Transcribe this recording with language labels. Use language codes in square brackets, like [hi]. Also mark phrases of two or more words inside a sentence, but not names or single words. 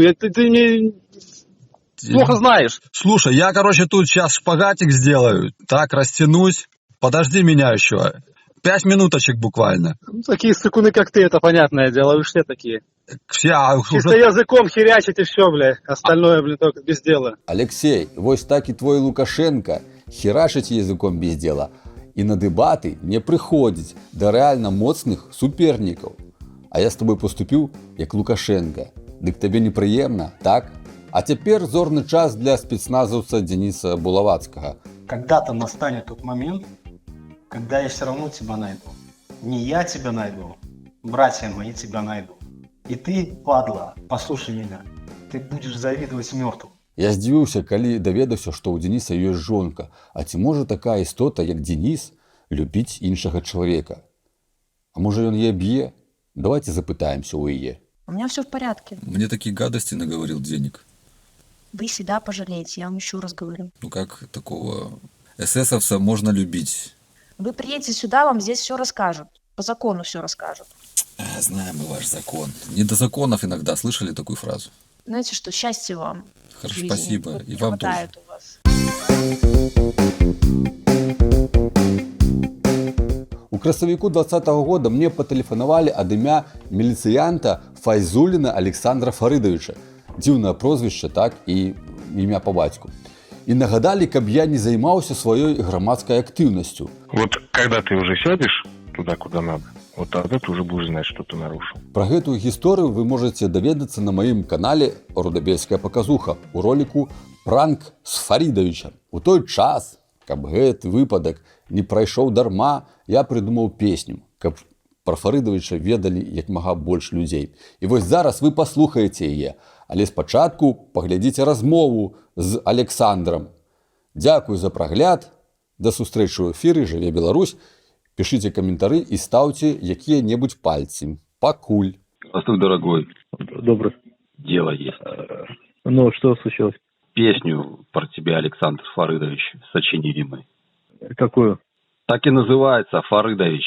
[ru] Ты мне плохо знаешь. Слушай, я, короче, тут сейчас шпагатик сделаю. Так, растянусь. Подожди меня еще. 5 минуточек буквально. Ну, такие сыкуны, как ты, это понятное дело. Вы все такие. Все, Чисто уже... языком херячить и все, бля. Остальное, блин, только без дела. [be] Алексей, вось так і твой Лукашенко херачыць [ru] языком без дела [be] і на дэбаты не прыходзіць да рэальна моцных супернікаў. А я з тобой поступіў як Лукашенко. Дык табе непрыемна, так? А цяпер зорны час для спецназаўца Дениса Булавацкага. [ru] Когда-то настанет тот момент, когда я все равно тебя найду. Не я тебя найду, братья мои тебя найдут. И ты, падла, послушай меня, ты будешь завидовать мертвым. [be] Я здзівіўся, калі даведаўся, што ў Дениса ёсць жонка. А ці можа такая істота, як Денис, любіць іншага чалавека? А можа ён яе б'е? Давайте запытаемся у яе. [ru] У меня все в порядке. Мне такие гадости наговорил денег. Вы себя пожалеете, я вам еще раз говорю. Ну как такого эсэсовца можно любить? Вы приедете сюда, вам здесь все расскажут. По закону все расскажут. Знаем мы ваш закон. Не до законов иногда. Слышали такую фразу? Знаете что, счастья вам. Хорошо, в жизни. спасибо. Вот И не вам тоже. хватает у вас. [be] У красавіку 20-го года мне патэлефанавалі ад імя міліцыянта Файзуліна Александра Фарыдавіча. Дзіўнае прозвішча, так, і імя па бацьку. І нагадалі, каб я не займаўся сваёй грамадскай актыўнасцю. [ru] Вот когда ты уже сядешь туда, куда надо, вот тогда ты уже будешь знать, что ты нарушил. [be] Пра гэтую гісторыю вы можаце даведацца на маім канале «Рудабельская паказуха» у роліку «Пранк з Фарыдавічам». У той час, каб гэты выпадак не прайшоў дарма, я прыдумаў песню, каб пра Фарыдавіча ведалі як мага больш людзей. І вось зараз вы паслухаеце яе, але спачатку паглядзіце размову з Александром. Дзякуй за прагляд, да сустрэчы ў эфіры, жыве Беларусь, [ru] Пишите комментарии и ставьте какие-нибудь пальцы. Покуль. Здравствуй, дорогой. Добрый. Дело есть. Ну, что случилось? Песню про тебя Александр Фарыдович сочинили мы. Какую? Так и называется, Фарыдович.